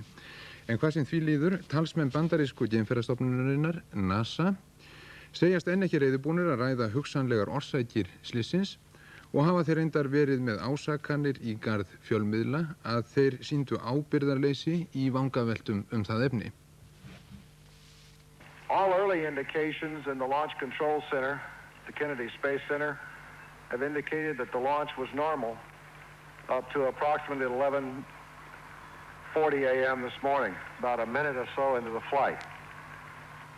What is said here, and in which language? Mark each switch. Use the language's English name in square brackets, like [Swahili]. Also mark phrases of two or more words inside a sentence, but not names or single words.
[Icelandic] En hvað sem því líður, talsmenn bandarísku geimferðastofnunarinnar, NASA, segjast enn ekki reiðubúnir að ræða hugsanlegar orsakir slysins og hafa þeir reyndar verið með ásakanir í garð fjölmiðla að þeir sýndu ábyrgðarleysi í vangaveltum það efni. [English] All early indications in the Launch Control Center, the Kennedy Space Center, have indicated that the launch was normal up to approximately 11:40 a.m. this morning, about a minute or so into the flight.